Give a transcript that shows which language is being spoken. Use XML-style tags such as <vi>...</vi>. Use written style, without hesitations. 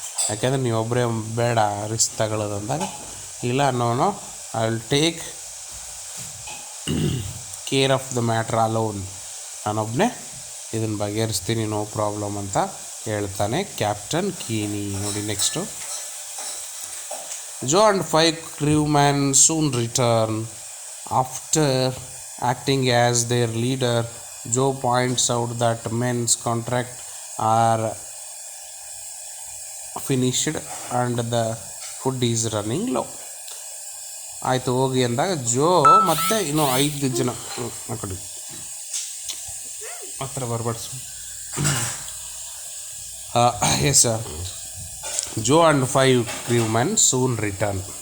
<kn>ಯಾಕೆಂದರೆ ನೀವೊಬ್ಬರೇ ಬೇಡ ರಿಸ್ಕ್ ತಗೊಳ್ಳೋದು ಅಂದಾಗ, ಇಲ್ಲ</kn> <en>no I will take care of the matter alone,</en> <kn>ನಾನೊಬ್ಬನೇ ಇದನ್ನು ಬಗೆಹರಿಸ್ತೀನಿ, ನೋ ಪ್ರಾಬ್ಲಮ್ ಅಂತ ಹೇಳ್ತಾನೆ ಕ್ಯಾಪ್ಟನ್ ಕೀನಿ.</kn> <en>ನೋಡಿ next, Joe and 5 crewmen soon return. After acting as their leader, Joe points out that men's contracts are finished and the food is running low.</en> <kn>ಆಯಿತು, ಹೋಗಿ ಅಂದಾಗ ಜೋ ಮತ್ತು ಇನ್ನೂ 5 ಜನ ಆ ಕಡೆ ಹತ್ರ ಬರ್ಬಾರ್ದು.</kn> <en>Yes sir, Joe and 5 crewmen soon return.</en>